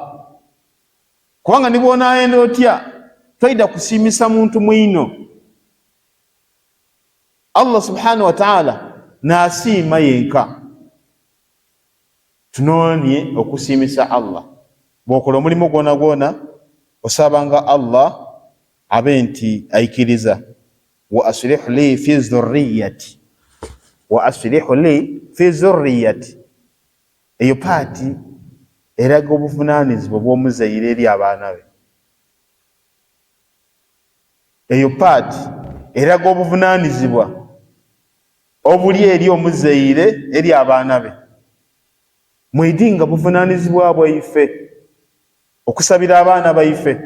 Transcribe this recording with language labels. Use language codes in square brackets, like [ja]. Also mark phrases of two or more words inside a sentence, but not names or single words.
[lg] Kubanga ni bw'onaayenda otya toyida kusiimisa muntu mwino, Allah [ar] سبحانه وتعالى [lg] n'asiima yenka. Tunoonye okusiimisa Allah. Bw'okola omulimu gwona gwona osabanga Allah abe nti ayikiriza. [ar] وأصلح لي في ذريتي، وأصلح لي في ذريتي, wa aslihu li fi dhurriyyati, [lg] eyo paati eraga obuvunaanyizibwa bw'omuzaire eri abaana be. Eyo paati eraga obuvunaanyizibwa obuli eri omuzaire eri abaana be. Mwidinga buvunaanyizibwa bwaife okusabira abaana baife.